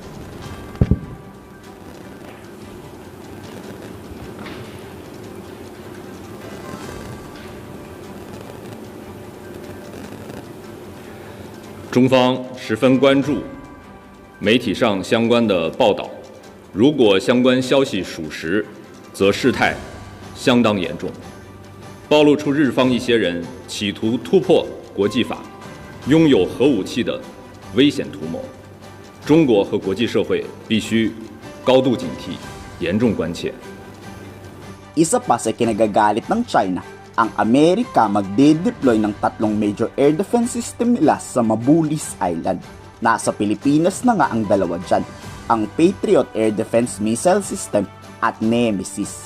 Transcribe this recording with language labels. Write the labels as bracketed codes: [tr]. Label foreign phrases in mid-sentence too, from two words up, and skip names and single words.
[zh] " 中方十分关注媒体上相关的报道，如果相关消息属实，则事态相当严重，暴露出日方一些人企图突破国际法、拥有核武器的危险图谋。中国和国际社会必须高度警惕，严重关切。" [tl] Isa pa sa kinagagalit ng China, ang Amerika magde-deploy ng tatlong [en] major air defense system [tl] nila sa Mabulis Island. Nasa Pilipinas na nga ang dalawa dyan, ang Patriot Air Defense Missile System at Nemesis.